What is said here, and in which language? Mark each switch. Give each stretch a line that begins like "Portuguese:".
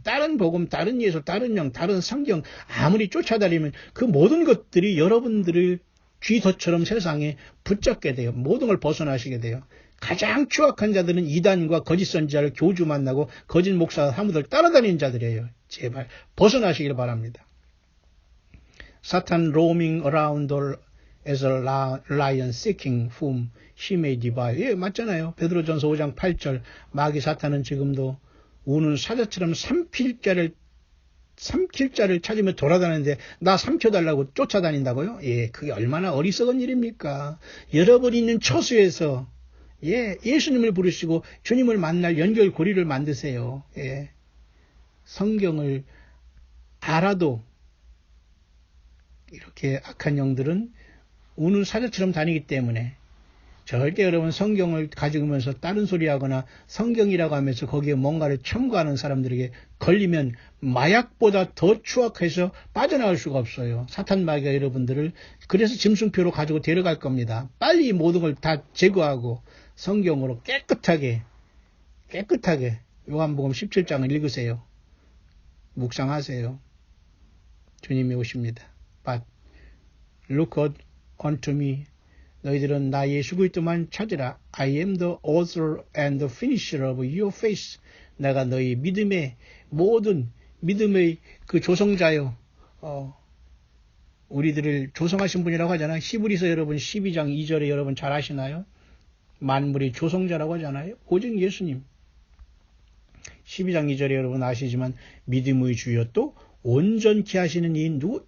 Korean: 다른 복음, 다른 예수, 다른 영, 다른 성경 아무리 쫓아다니면 그 모든 것들이 여러분들을 쥐덫처럼 세상에 붙잡게 돼요. 모든 걸 벗어나시게 돼요. 가장 추악한 자들은 이단과 거짓 선지자를 교주 만나고 거짓 목사 사무들 따라다니는 자들이에요. 제발 벗어나시길 바랍니다.
English: 사탄 roaming around as a lion seeking whom he may devour.
Korean: 예, 맞잖아요. 베드로전서 5장 8절 마귀 사탄은 지금도 우는 사자처럼 삼킬 자를 찾으며 돌아다니는데 나 삼켜달라고 쫓아다닌다고요? 예, 그게 얼마나 어리석은 일입니까? 여러분이 있는 처수에서 예, 예수님을 부르시고 주님을 만날 연결고리를 만드세요. 예, 성경을 알아도 이렇게 악한 영들은 우는 사자처럼 다니기 때문에 절대 여러분 성경을 가지고면서 다른 소리 하거나 성경이라고 하면서 거기에 뭔가를 첨가하는 사람들에게 걸리면 마약보다 더 추악해서 빠져나올 수가 없어요. 사탄 마귀가 여러분들을 그래서 짐승표로 가지고 데려갈 겁니다. 빨리 이 모든 걸 다 제거하고 성경으로 깨끗하게 요한복음 17장을 읽으세요. 묵상하세요. 주님이 오십니다.
English: But look unto me.
Korean: 너희들은 나 예수 그리스도만 찾으라.
English: I am the author and the finisher of your faith.
Korean: 내가 너희 믿음의 모든 믿음의 그 조성자요. 우리들을 조성하신 분이라고 하잖아요. 히브리서 여러분 12장 2절에 여러분 잘 아시나요? 만물의 조성자라고 하잖아요. 오직 예수님. 12장 2절에 여러분 아시지만 믿음의 주여 또 온전케 하시는 이인 누구?